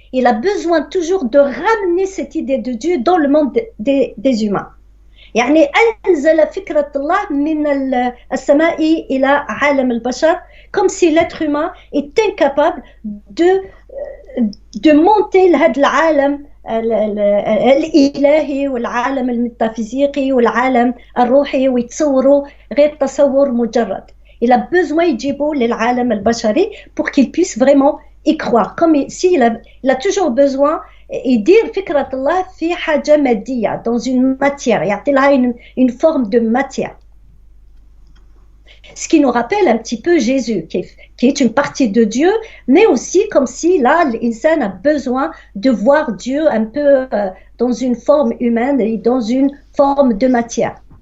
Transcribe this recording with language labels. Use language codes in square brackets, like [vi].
[fr] Il a besoin toujours de ramener cette idée de Dieu dans le monde des humains. [ar] يعني أنزل فكرة الله من السماء إلى عالم البشر, [fr] comme si l'être humain est incapable de monter [ar] لهذا العالم الإلهي والعالم الميتافيزيقي والعالم الروحي ويتصوروا غير تصور مجرد. [fr] Il a besoin [ar] يجيبوا للعالم البشري [fr] pour qu'il puisse vraiment y croire. Comme s'il a toujours besoin [ar] يدير فكرة الله في حاجة مادية, [fr] dans une matière, [ar] يعطي لها [fr] une forme de matière. Ce qui nous rappelle un petit peu Jésus, qui est une partie de Dieu, mais aussi comme si là, l'insan a besoin de voir Dieu un peu dans une forme humaine et dans une forme de matière.